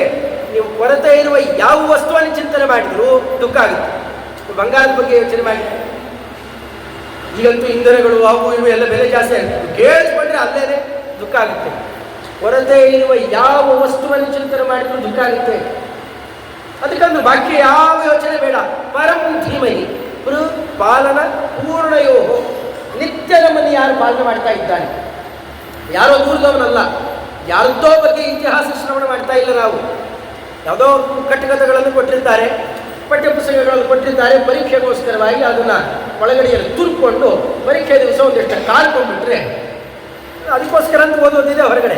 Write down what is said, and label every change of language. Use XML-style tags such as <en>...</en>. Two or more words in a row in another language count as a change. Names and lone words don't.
<kn>ನೀವು ಕೊರತೆ ಇರುವ ಯಾವ ವಸ್ತುವನ್ನು ಚಿಂತನೆ ಮಾಡಿದರೂ ದುಃಖ ಆಗುತ್ತೆ. ಬಂಗಾರದ ಬಗ್ಗೆ ಯೋಚನೆ ಮಾಡಿ, ಈಗಂತೂ ಇಂಧನಗಳು ಅವು ಇವು ಎಲ್ಲ ಬೆಲೆ ಜಾಸ್ತಿ ಆಗುತ್ತೆ, ಕೇಳಿಸ್ಕೊಂಡ್ರೆ ಅಲ್ಲೇನೆ ದುಃಖ ಆಗುತ್ತೆ. ಕೊರತೆ ಇರುವ ಯಾವ ವಸ್ತುವನ್ನು ಚಿಂತನೆ ಮಾಡಿದರೂ ದುಃಖ ಆಗುತ್ತೆ. ಅದಕ್ಕಂದ್ರೆ ಬಾಕಿ ಯಾವ ಯೋಚನೆ ಬೇಡ.</kn> <sa>ಪರಂ ಧೀಮಹಿ ಪಾಲನ ಪೂರ್ಣಯೋ,</sa> <kn>ನಿತ್ಯ ನಮ್ಮನ್ನು ಯಾರು ಪಾಲನೆ ಮಾಡ್ತಾ ಇದ್ದಾನೆ, ಯಾರೋ ದೂರದವನಲ್ಲ, ಯಾರದ್ದೋ ಬಗ್ಗೆ ಇತಿಹಾಸ ಶ್ರವಣ ಮಾಡ್ತಾ ಇಲ್ಲ ನಾವು. ಯಾವುದೋ ಕಟ್ಟುಕಥೆಗಳನ್ನು ಕೊಟ್ಟಿರ್ತಾರೆ, ಪಠ್ಯಪುಸ್ತಕಗಳನ್ನು ಕೊಟ್ಟಿರ್ತಾರೆ, ಪರೀಕ್ಷೆಗೋಸ್ಕರವಾಗಿ ಅದನ್ನು ಒಳಗಡೆಯಲ್ಲಿ ತುರ್ಕೊಂಡು ಪರೀಕ್ಷೆ ದಿವಸ ಒಂದಿಷ್ಟು ಕಾಲ್ಕೊಂಡ್ಬಿಟ್ರೆ ಅದಕ್ಕೋಸ್ಕರ ಅಂತ ಓದೋದಿದೆ ಹೊರಗಡೆ.</kn>